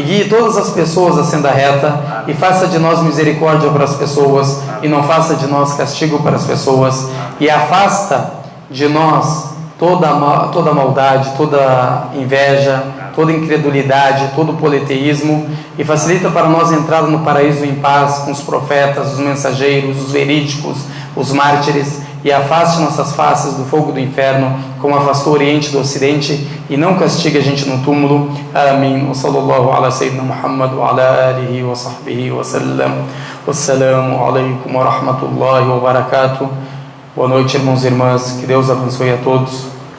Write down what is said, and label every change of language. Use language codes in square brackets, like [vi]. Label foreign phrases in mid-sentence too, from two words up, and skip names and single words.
[pt] guie todas as pessoas na senda reta e faça de nós misericórdia para as pessoas e não faça de nós castigo para as pessoas e afasta de nós toda maldade, toda inveja, toda incredulidade, todo politeísmo e facilita para nós a entrada no paraíso em paz com os profetas, os mensageiros, os verídicos, os mártires e afaste nossas faces do fogo do inferno, como afastou o Oriente do Ocidente e não castigue a gente no túmulo. Amém. [ar] وصلى الله على سيدنا محمد وعلى آله وصحبه وسلم. والسلام عليكم ورحمة الله وبركاته. [pt] Boa noite, irmãos e irmãs. Que Deus abençoe a todos.